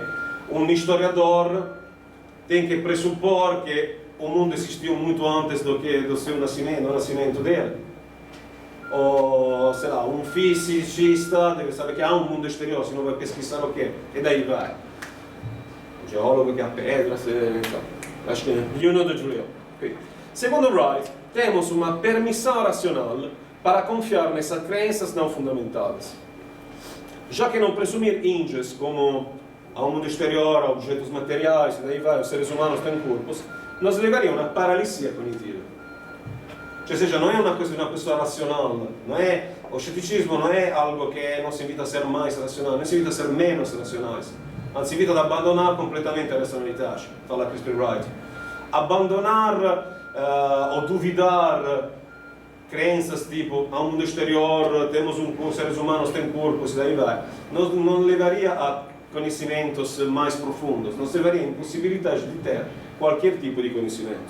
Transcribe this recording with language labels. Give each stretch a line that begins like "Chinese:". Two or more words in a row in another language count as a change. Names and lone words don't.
Portuguese: Um historiador tem que pressupor que o mundo existiu muito antes do seu nascimento, do nascimento dele. Ou, sei lá, um fisicista deve saber que há um mundo exterior, senão vai pesquisar o quê? E daí vai. O geólogo que há pedras, acho que
English: you know the drill.
Portuguese: Okay. Segundo Wright, temos uma permissão racional para confiar nessas crenças não fundamentadas. Já que não presumir índios como há um mundo exterior, há objetos materiais, e daí vai, os seres humanos têm corpos, nos levaria a uma paralisia cognitiva. Cioè, seja, não é uma coisa de uma pessoa racional, não é, o ceticismo não é algo que nos invita a ser mais racional, nos invita a ser menos racionais,
Italian: anzi invita ad
Portuguese: abandonar completamente a racionalidade, fala Crispin Wright. Abandonar ou duvidar crenças tipo a un mundo exterior, temos seres humanos têm corpos e daí vai, não levaria a conhecimentos mais profundos, nos levaria a impossibilidade de ter qualquer tipo de conhecimento.